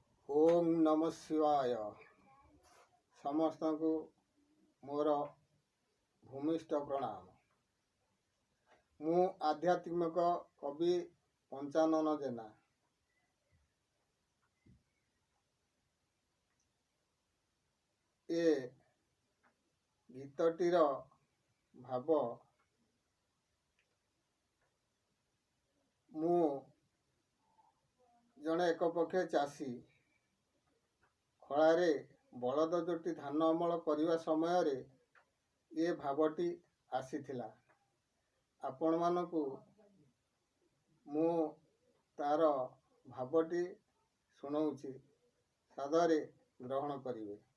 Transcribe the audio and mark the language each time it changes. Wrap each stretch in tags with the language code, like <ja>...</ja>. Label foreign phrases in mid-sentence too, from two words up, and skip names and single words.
<sa>ओम नमः शिवाय।</sa> <or>ସମସ୍ତ କୁ ମୋର ଭୂମିଷ୍ଠ ପ୍ରଣାମ। ମୁଁ ଆଧ୍ୟାତ୍ମିକ କବି ପଞ୍ଚାନନ ଜେନା। ଏ ଗୀତଟିର ଭାବ ମୁଁ ଜଡ଼େ ଏକ ପକ୍ଷେ ଚାଷୀ खଳାରେ ବଳଦ ଯୋଟି ଧାନ ଅମଳ କରିବା ସମୟରେ ଏ ଭାବଟି ଆସିଥିଲା। ଆପଣମାନଙ୍କୁ ମୁଁ ତାର ଭାବଟି ଶୁଣାଉଛି, ସାଦରେ ଗ୍ରହଣ କରିବେ।</or>